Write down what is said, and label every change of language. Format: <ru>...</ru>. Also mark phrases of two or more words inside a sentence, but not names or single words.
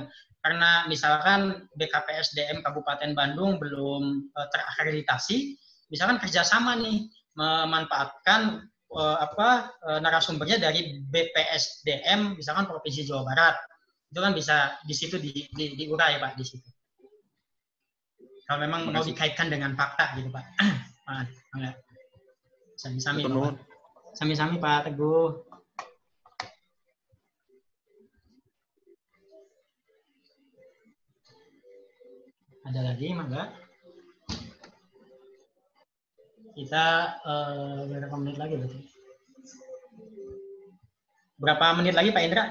<id>Karena misalkan BKPSDM Kabupaten Bandung belum terakreditasi, misalkan kerjasama nih memanfaatkan narasumbernya dari BPSDM misalkan Provinsi Jawa Barat, itu kan bisa di situ diurai Pak di situ. Kalau memang mau dikaitkan dengan fakta gitu Pak.</id> <su>Sami-sami Pak. Sami-sami Pak Teguh.</su> <id>Ada lagi Mangga? Kita berapa menit lagi berarti? Berapa menit lagi Pak Indra?</id>